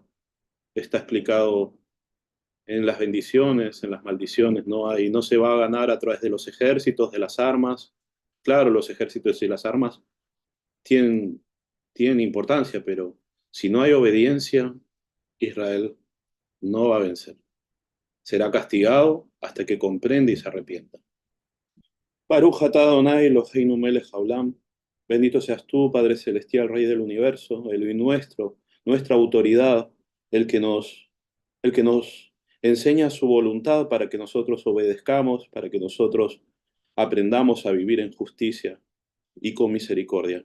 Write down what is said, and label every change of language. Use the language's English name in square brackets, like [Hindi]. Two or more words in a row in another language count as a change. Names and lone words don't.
[Spanish] Está explicado en las bendiciones, en las maldiciones, no se va a ganar a través de los ejércitos, de las armas. Claro, los ejércitos y las armas tienen, tienen importancia, pero si no hay obediencia, Israel no va a vencer. Será castigado hasta que comprenda y se arrepienta. [Hebrew] ברוך אתה אדוני אלוהינו מלך העולם. [Spanish] Bendito seas tú, Padre Celestial, Rey del Universo, el nuestro, nuestra autoridad, el que el que nos enseña su voluntad para que nosotros obedezcamos, para que nosotros aprendamos a vivir en justicia y con misericordia.